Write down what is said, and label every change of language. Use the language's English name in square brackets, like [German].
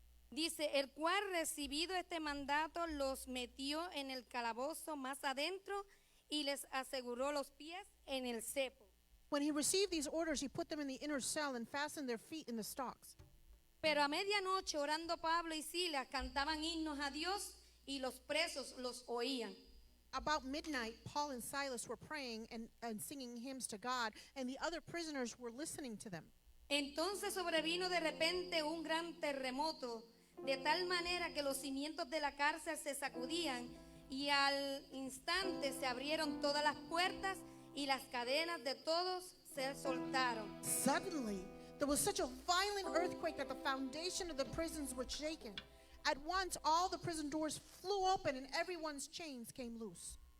[Spanish] Dice, el cual recibido este mandato los metió en el calabozo más adentro y les aseguró los pies en el cepo. [English] When he received these orders, he put them in the inner cell and fastened their feet in the stocks. [Spanish] Pero a medianoche orando Pablo y Silas cantaban himnos a Dios y los presos los oían. [English] About midnight, Paul and Silas were praying and singing hymns to God, and the other prisoners were listening to them. [Spanish] Entonces sobrevino de repente un gran terremoto, de tal manera que los cimientos de la cárcel se sacudían y al instante se abrieron todas las puertas y las cadenas de todos se soltaron. [English] Suddenly, there was such a violent earthquake that the foundation of the prisons were shaken. At once, all the prison doors flew open and everyone's chains came loose.